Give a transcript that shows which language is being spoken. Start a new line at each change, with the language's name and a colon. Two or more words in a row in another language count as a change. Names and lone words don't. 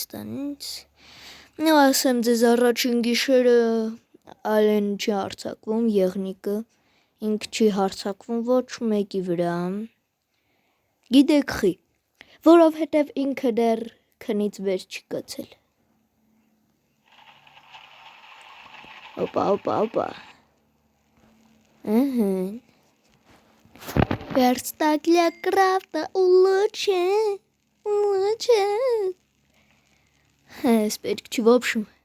Armenian: տանից։ Ու ասեմ ձեզ առաջին գիշերը ալեն չի հարցակվում եղնիկը, ինք չի հարցակվում ոչ մեկի վրա։ Գիտեք խի, որովհետև ինքը դեռ քնից վեր չի կացել։ Օպա։
Russian: Верстак для крафта улучшен.
Armenian: Պետք չի,
Russian: в общем.